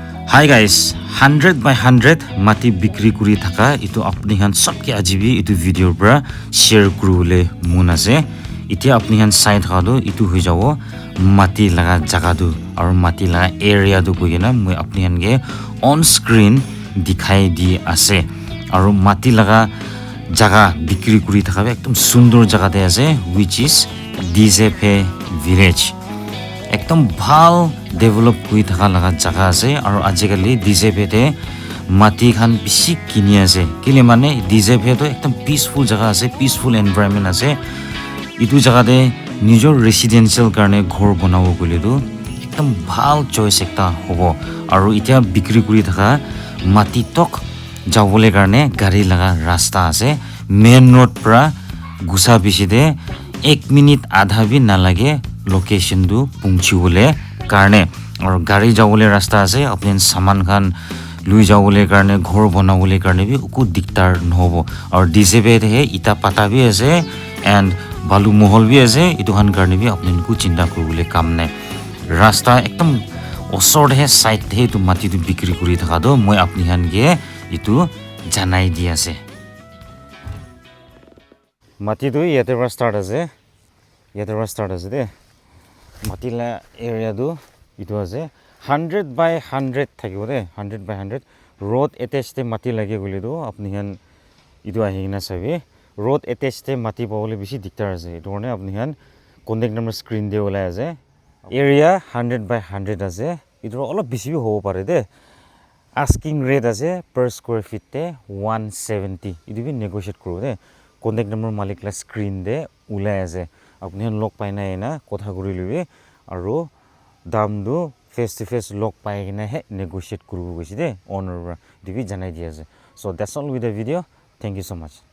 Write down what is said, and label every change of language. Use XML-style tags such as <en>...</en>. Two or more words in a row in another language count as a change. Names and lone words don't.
<nag>Hi guys, 100 by 100 mati bikri kuri thaka itu apni han sabke ajibi itu video pra share kurule mun ase itia apni han side khado itu hoi jawo mati laga jaga du aru mati laga area du koina moi apni han ge</nag> <en>on screen</en> <nag>dikhai di ase aru mati laga jaga bikri kuri thaka ekdom sundor jaga de ase</nag> <en>which is DIEZEPHE village</en> <nag>ekdom bhal develop hui thaka laga jaga ase aru ajikali DIEZEPHE te mati khan bishi kini ase kile mane DIEZEPHE to ekdom peaceful jaga ase</nag> <en>peaceful environment</en> <nag>ase itu jaga de nijor residential karne ghor banabo kole tu ekdom bhal choice ekta hobo aru itia bikri kuri thaka mati tok jawole karne gari laga rasta ase</nag> <en>main road</en> <nag>pra gusa bishi de 1 minute adha bhi nalage location du pungchiwole karne aur gari jawole rasta ase apni saman khan lui jawole karne ghor banawole karne bhi uku diktar nhobo aur DIEZEPHE the ita pata bhi ase and balu mohol bhi ase itu han karne bhi apni ku chinta kurule kam nai rasta ekdom osor he side the tu mati tu bikri kuri thaka do moi apni han ge itu janai di ase mati tu yate ra start ase de matila area du itu ase 100 by 100 thakibo de 100 by 100</nag> <en>road attached</en> <nag>te mati lage gole du apni han itu ahina sabe</nag> <en>road attached</en> <nag>te mati pawole bishi diktar ase itu ne apni han contact number screen de ola ase area 100 by 100 ase itu olop bishi hobo pare de</nag> <en>asking rate</en> <nag>ase</nag> <en>per square feet</en> <nag>te 170 itu bi negotiate kuro de contact number malik la screen de ulai ase apni han log pai na kotha kuri libe aru dam du</nag> <en>face to face</en> <nag>log pai na he negotiate kuru goisi de owner dibi janai di ase</nag> <en>so that's all with the video. Thank you so much.</en>